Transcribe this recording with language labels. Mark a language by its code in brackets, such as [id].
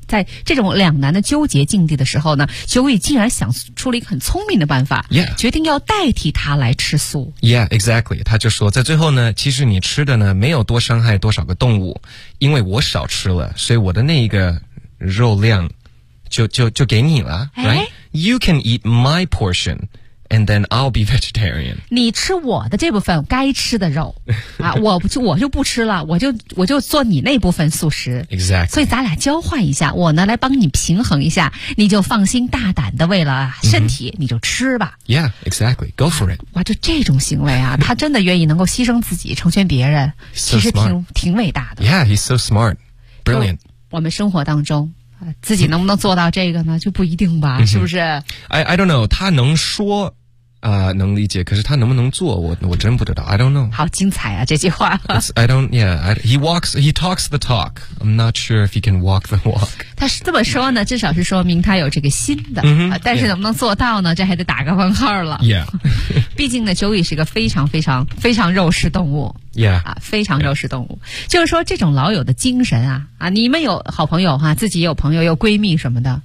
[zh] 在这种两难的纠结境地的时候呢，九尾竟然想出了一个很聪明的办法。 [en] Yeah. [zh] 决定要代替她来吃素。 [en] Yeah, exactly. [zh] 她就说在最后呢，其实你吃的呢没有多伤害多少个动物。因为我少吃了，所以我的那一个肉量就给你了、哎、 [en] right? You can eat my portion and then I'll be vegetarian. [zh] 你吃我的这部分该吃的肉啊，我就不吃了，我就做你那部分素食。 [en] Exactly. [zh] 所以咱俩交换一下，我呢来帮你平衡一下，你就放心大胆的为了身体、mm-hmm. 你就吃吧。 [en] Yeah, exactly. Go for it. [zh] 哇，就这种行为啊，他真的愿意能够牺牲自己成全别人。 [en] So smart. [zh] 其实挺伟大的。 [en] Yeah, he's so smart. Brilliant. [zh] 我们生活当中自己能不能做到这个呢，就不一定吧、mm-hmm. 是不是？ [en] I don't know. [zh] 他能说能理解，可是他能不能做我真不知道。 [en] I don't know. [zh] 好精彩啊这句话。 [en] I don't yeah I, he walks he talks the talk. I'm not sure if he can walk the walk. [zh] 他是这么说呢，至少是说明他有这个心的、 mm-hmm. 但是能不能做到呢、 [en] yeah. [zh] 这还得打个问号了。 [en] yeah. [zh] 毕竟呢 Joey 是个非常非常非常肉食动物。 [en] yeah. [zh] 啊，非常肉食动物、yeah. 就是说这种老友的精神啊，啊，你们有好朋友哈、啊，自己有朋友有闺蜜什么的，